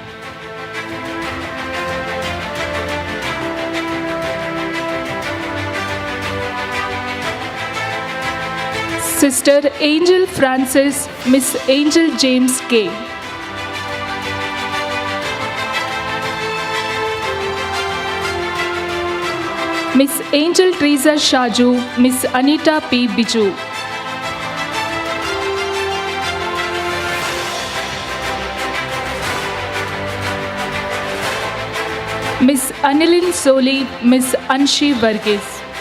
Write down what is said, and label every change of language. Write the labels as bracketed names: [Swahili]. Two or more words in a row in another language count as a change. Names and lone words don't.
[English] Sister Angel Francis, Miss Angel James K. Miss Angel Teresa Shaju, Miss Anita P. Biju. Miss Anilin Soli, Miss Anshi Varghese.